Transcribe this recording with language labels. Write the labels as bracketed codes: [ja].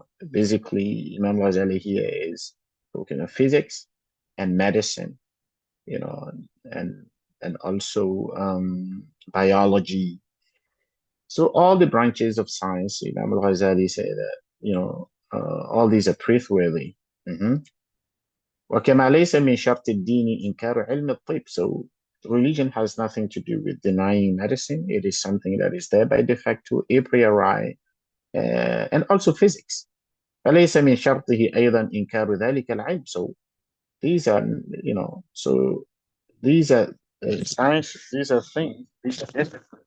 [en] Basically, Imam Ghazali here is talking of physics and medicine, and also biology. So all the branches of science, Imam Ghazali say that, all these are praiseworthy. [ar] وكما ليس من شرط الدين إنكار علم الطب. [en] So religion has nothing to do with denying medicine. It is something that is there by de facto, a priori, and also physics. [ar] فليس من شرطه أيضا إنكار ذلك العلم. [en] So these are, so these are science, these are things, these are different.